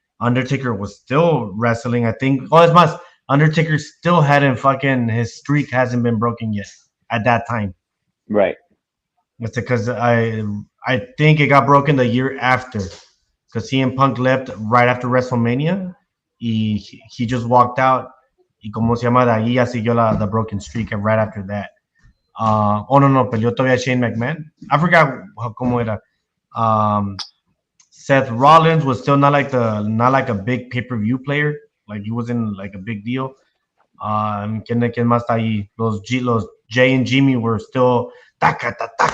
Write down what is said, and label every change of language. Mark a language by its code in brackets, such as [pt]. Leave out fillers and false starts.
[en] Undertaker was still wrestling. I think. Oh, es más, Undertaker still hadn't fucking his streak hasn't been broken yet at that time. Right. It's because I think it got broken the year after because CM Punk left right after WrestleMania. He just walked out. [es] Y como se llama, de ahí ya siguió the broken streak right after that. Oh no, peleó todavía Shane McMahon. [en] I forgot cómo era. Seth Rollins was still not like a big pay-per-view player. Like he wasn't like a big deal. ¿Quién más está ahí? Los Jay and Jimmy were still takata.